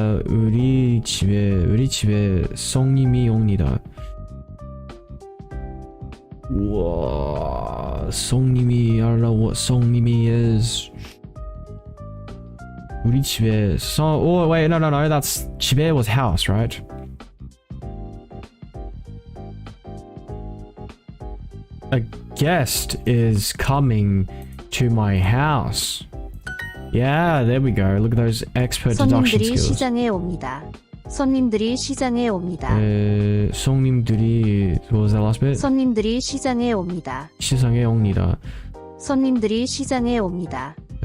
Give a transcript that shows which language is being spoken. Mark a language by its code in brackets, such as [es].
[ko] 우리 집에 성님이 옵니다. 우와, 성님이, [en] I don't know what 성님이 is. [ko] 우리 집에 [en] oh wait, no, that's 집에 was house, right? A guest is coming to my house. Yeah, there we go. Look at those expert deduction [ko] 손님들이 [en] skills. [ko] 시장에 옵니다. 손님들이 시장에 옵니다. 손님들이, [en] what was that last bit? [ko] 손님들이 시장에 옵니다. 시장에 옵니다. 손님들이 시장에 옵니다.